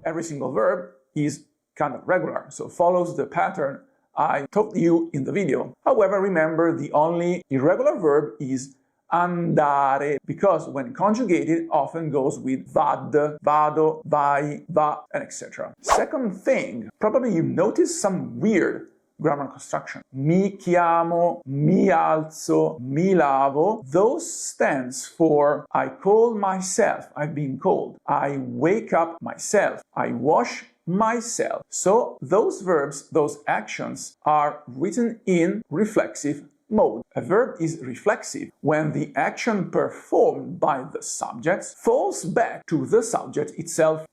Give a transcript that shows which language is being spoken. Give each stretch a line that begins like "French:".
English: Every single verb is kind of regular, so follows the pattern I taught you in the video. However, remember the only irregular verb is andare, because when conjugated often goes with
Italian: vad, vado, vai, va,
English: and etc. Second thing, probably you noticed some weird grammar construction.
Italian: Mi chiamo, mi alzo, mi lavo.
English: Those stands for I call myself, I've been called. I wake up myself. I wash myself. So those verbs, those actions are written in reflexive mode. A verb is reflexive when the action performed by the subject falls back to the subject itself.